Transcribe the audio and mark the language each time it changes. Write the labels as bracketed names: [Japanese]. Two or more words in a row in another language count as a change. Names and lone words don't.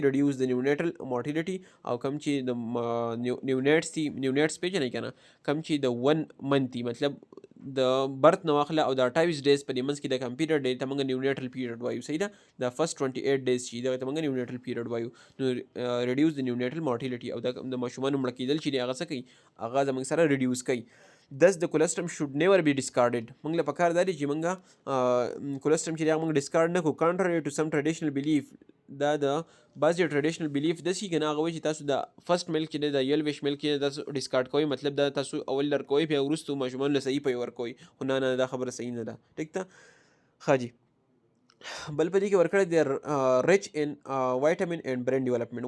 [Pashto] ریډیوس د [English] neonatal mortality, [Pashto] او کوم چې د نیونیټس دي، نیونیټس پېژنئ که نه، کوم چې د 1 منث دي، مطلب د برث نه واخله او د 28 ډیز په دې منځ کې د کوم پیریډ دی ته موږ [English] neonatal period [Pashto] وایو، صحیح ده. د [English] first 28 days [Pashto] چې دغه ته موږ [English] neonatal period [Pashto] وایو. نو ریډیوس د [English] neonatal mortality, [Pashto] او د ماشومانو مړه کېدل چې دی هغه څه کوي؟ هغه زموږ سره ریډیوس کوي. [English] thus the colostrum should never be discarded. [Pashto] موږ له پکار دا دی چې موږ colostrum چې دی هغه موږ ډسکارډ نه کړو. [English] contrary to some traditional belief. [Pashto] دا د بعضې [English] traditional belief [Pashto] داسې که نه هغه وایي چې تاسو د [English] first milk [Pashto] چې دی د [English] yellowish milk [Pashto] چې دی تاسو ډسکارډ کوئ، مطلب دا تاسو اول درکوئ بیا وروستو ماشومانو له صحیح پی ورکوئ، خو نه دا خبره صحیح نه ده، ټیک ده. ښه جي. بل په دې کې ورکړی دی [English] rich in vitamin and brain development.